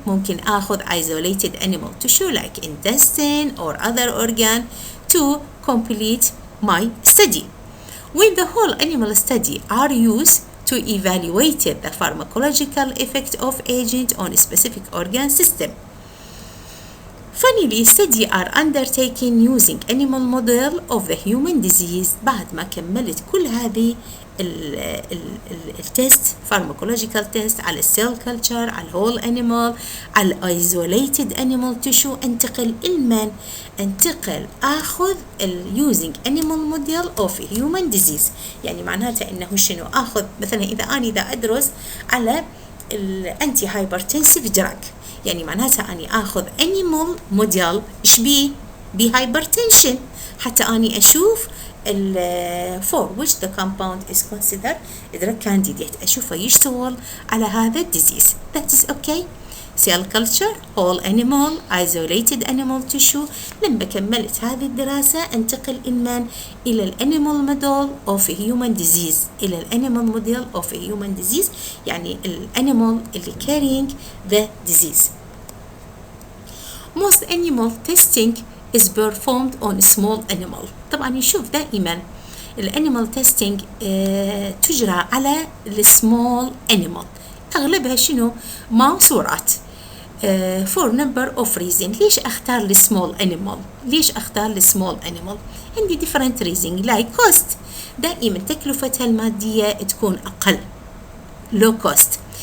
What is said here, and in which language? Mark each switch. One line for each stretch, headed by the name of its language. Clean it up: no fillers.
Arabic: ممكن أخذ
English: isolated animal tissue like intestine or other organ to complete my study. When the whole animal study are used to evaluate the pharmacological effect of agent on a specific organ system. Finally, study are undertaken using animal model of the human disease.
Arabic: بعد ما كملت كل هذه التست pharmacological test على السيل كلتشر، على الهول انيمال، على الايزوليتد انيمال تيشو، انتقل اخذ
English: using animal model of human disease.
Arabic: يعني معناتها انه شنو اخذ مثلا اذا ادرس على الانتي هايبرتنسيف دراج، يعني معناتها اني اخذ animal model ايش بي hypertension حتى اني اشوف
English: for which the compound is considered drug candidate،
Arabic: أشوفه يشتغل على هذا الديزيز.
English: That is okay. Cell culture, whole animal, isolated animal tissue.
Arabic: لما كملت هذه الدراسة انتقل إلى الanimal model of human disease، إلى الanimal model of human disease، يعني الanimal اللي
English: carrying the disease. Most animal testing is performed on small animal.
Arabic: طبعا نشوف دائما الانيمال تيستينج تجرى على السمول انيمال، اغلبها شنو؟ ماوس ورات.
English: for number of reasons.
Arabic: ليش اختار السمول انيمال؟ عندي
English: different reason like cost.
Arabic: دائما تكلفتها المادية تكون اقل، low cost.